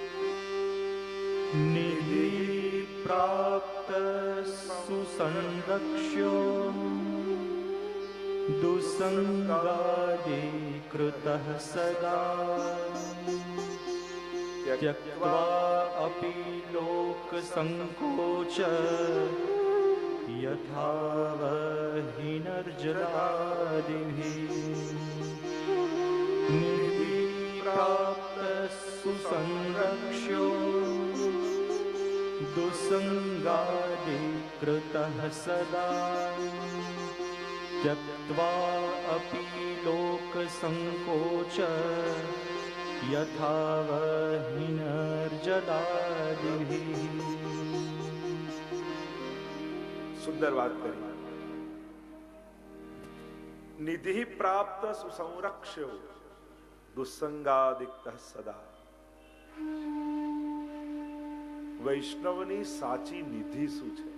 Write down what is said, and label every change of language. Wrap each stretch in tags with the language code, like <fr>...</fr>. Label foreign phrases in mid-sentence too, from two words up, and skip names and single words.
<sa>નિધિ પ્રાપ્ત સુસંરક્ષ્યો દુસંગાદીકૃતઃ સદા ત્યક્ત્વા અપી લોક સંકોચ યથાવહિનર્જલાદિભિઃ. નિધિ પ્રાપ્ત સુસંરક્ષ્યો દુસંગાદીકૃતઃ સદા त्यक्त्वा अपि लोक संकोच यथावहिनर्जलादिभिः.</sa> <gu>સુંદર વાત કરી.</gu> <sa>નિધિ પ્રાપ્ત સુસંરક્ષ્યો દુસંગાદિક્તઃ સદા.</sa> <gu>વૈષ્ણવની સાચી નિધિ શું છે?</gu>